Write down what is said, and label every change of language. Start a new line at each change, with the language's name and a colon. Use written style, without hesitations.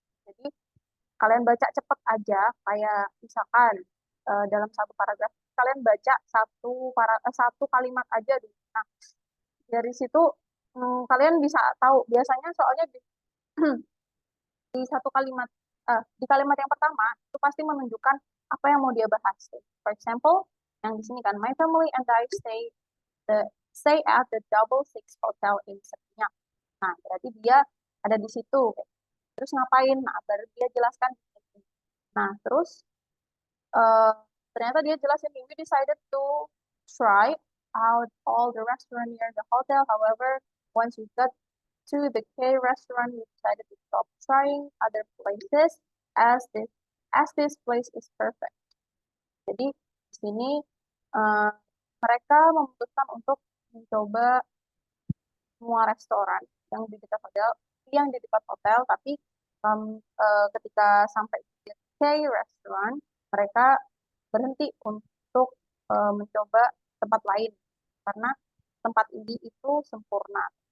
Indonesian: Jadi kalian baca cepet aja, kayak misalkan dalam satu paragraf kalian baca satu kalimat aja dulu. Nah, dari situ kalian bisa tahu biasanya soalnya di satu kalimat di kalimat yang pertama itu pasti menunjukkan apa yang mau dia bahas.
English: For example,
Indonesian: Yang di sini kan,
English: my family and I stay at the Double Six Hotel in Seminyak.
Indonesian: Nah, berarti dia ada di situ. Terus ngapain? Nah, baru dia jelaskan. Nah, terus eh, ternyata dia jelasin,
English: we decided to try out all the restaurant near the hotel. However, once we got to the K restaurant, we decided to stop trying other places as this place is perfect.
Indonesian: Jadi di sini eh, mereka memutuskan untuk mencoba semua restoran yang di dekat hotel, tapi ketika sampai di K restaurant, mereka berhenti untuk mencoba tempat lain karena tempat ini itu sempurna.